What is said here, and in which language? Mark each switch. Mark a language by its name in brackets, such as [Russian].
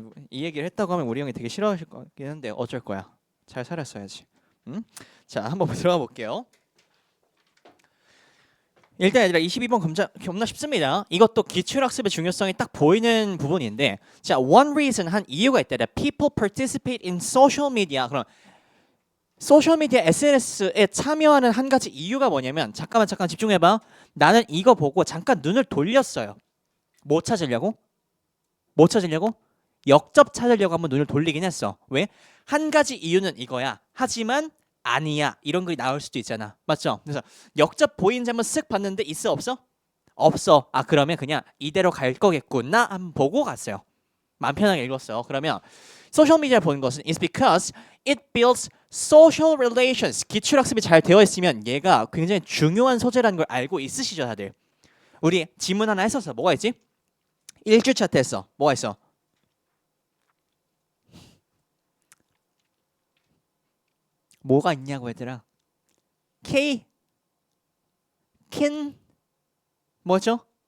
[Korean] 이 얘기를 했다고 하면 우리 형이 되게 싫어하실 것 같긴 한데 어쩔 거야. 잘 살았어야지. 응? 자, 한번 들어가 볼게요. 일단 얘들아 22번 겁나 쉽습니다. 이것도 기출학습의 중요성이 딱 보이는 부분인데 자, [English] one reason [Korean] 한 이유가 있다. [English] People participate in social media. [Korean] 그럼 소셜미디어 SNS에 참여하는 한 가지 이유가 뭐냐면 잠깐 집중해봐. 나는 이거 보고 잠깐 눈을 돌렸어요. 뭐 찾으려고? 뭐 찾으려고? 역접 찾으려고 한번 눈을 돌리긴 했어. 왜? 한 가지 이유는 이거야. 하지만 아니야. 이런 글이 나올 수도 있잖아. 맞죠? 그래서 역접 보이는지 한번 쓱 봤는데 있어 없어? 없어. 아 그러면 그냥 이대로 갈 거겠구나 한번 보고 갔어요. 마음 편하게 읽었어요. 그러면 소셜미디어를 보는 것은 [English] is because it builds social relations. [Korean] 기출학습이 잘 되어 있으면 얘가 굉장히 중요한 소재라는 걸 알고 있으시죠 다들? 우리 지문 하나 했었어. 뭐가 있지? 1주차 때 했어. 뭐가 있어? 뭐가 있냐고 얘들아. kin 뭐죠?